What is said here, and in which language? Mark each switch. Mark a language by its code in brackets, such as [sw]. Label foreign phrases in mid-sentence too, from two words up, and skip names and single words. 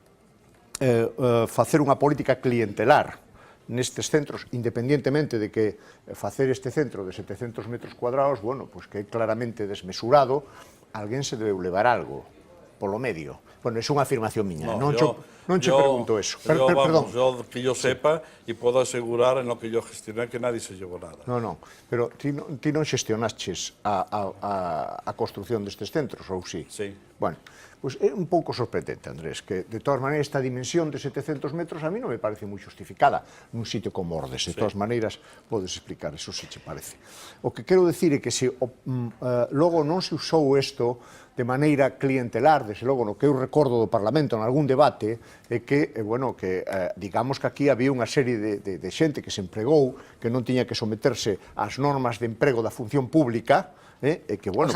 [gl] facer unha política clientelar nestes centros, independientemente de que facer este centro de 700 metros cuadrados, bueno, pues que é claramente desmesurado, alguén se debe levar algo polo medio. Bueno, é unha afirmación miña, non che pregunto eso. [es] Vamos, yo que yo sepa y puedo asegurar en lo que yo gestioné que nadie se llevó nada. [gl] No, pero ti non xestionaches a construción destes centros, ou sí? Sí. Bueno, pois é un pouco sorprendente, Andrés, que de todas maneiras esta dimensión de 700 metros a mí non me parece moi justificada nun sitio como Ordes. De todas maneiras, podes explicar eso se che parece. O que quero decir é que se logo non se usou isto de maneira clientelar, desde logo no que eu recordo do Parlamento en algún debate, é que, bueno, que digamos que aquí había unha serie de xente que se empregou, que non tiña que someterse ás normas de emprego da función pública, e que, bueno...